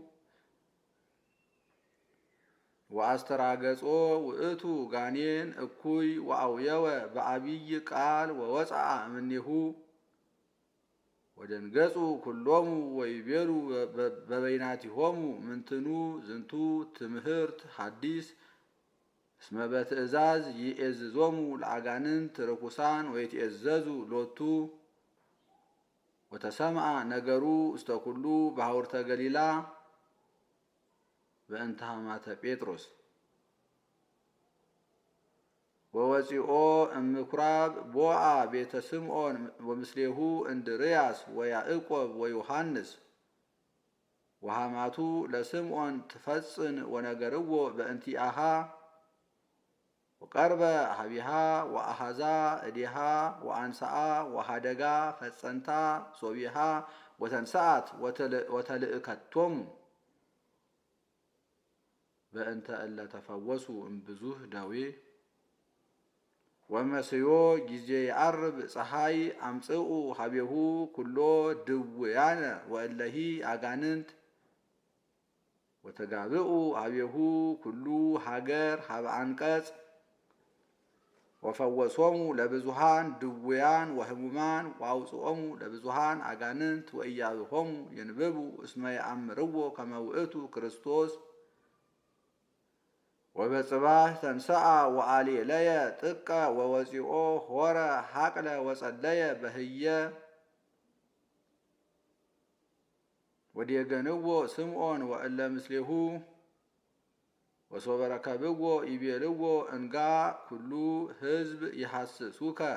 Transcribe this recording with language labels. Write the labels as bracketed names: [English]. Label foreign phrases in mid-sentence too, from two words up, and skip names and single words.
[Geez] ወአስተራገጾ ውእቱ ጋኔን እኩይ ወአውየወ በአብይ ቃል ወወፃ እምኔሁ ወደንገጹ ኩሎሙ ወይቤሉ በበይናቲሆሙ ምንትኑ ዝንቱ ትምህርት ሐዲስ እስመ በትእዛዝ ይእዝዞሙ ለአጋንንት ርኩሳን ወይትእዘዙ ሎቱ ወተሰምዐ ነገሩ እስተ ኩሉ በሐውርተ ገሊላ በእንተ ሕማመ ጴጥሮስ ወወፂኦ እምኩራብ ቦአ ቤተ ስምዖን ወምስሌሁ እንድርያስ ወያዕቆብ ወዮሐንስ ወሐማቱ ለስምዖን ትፈጽን ወነገርዎ በእንቲአሃ ወቀርበ ሀቢሃ ወአሃዛ እዴሃ ወአንሳአ ወሃደጋ ፈጸንታ ሶቢሃ ወተንሳአት ወተልእከቶሙ በእንተ እለ ተፈወሱ እምብዙህ ደዌ ወመስዮ ጊዜ የዐርብ ፀሐይ አምጽኡ ሀቤሁ ኩሎ ድውያነ ወእለሂ አጋንንት ወተጋብኡ ሀቤሁ ኩሉ ሀገር ሀበ አንቀጽ ወፈወሶሙ ለብዙሃን ድውያን ወህሙማን ወአውጽኦሙ ለብዙሃን አጋንንት ወኢያብሆሙ ይንብቡ እስመ የአምርዎ ከመ ውእቱ ክርስቶስ ወበጽባህ ተንሥአ ወአሌለየ ጥቀ ወወፂኦ ሆረ ሀቅለ ወጸለየ በህየ ወዴገንዎ ስምዖን ወእለ ምስሌሁ ወሶበ ረከብዎ ይቤልዎ እንጋ ኩሉ ህዝብ ይሐስሱከ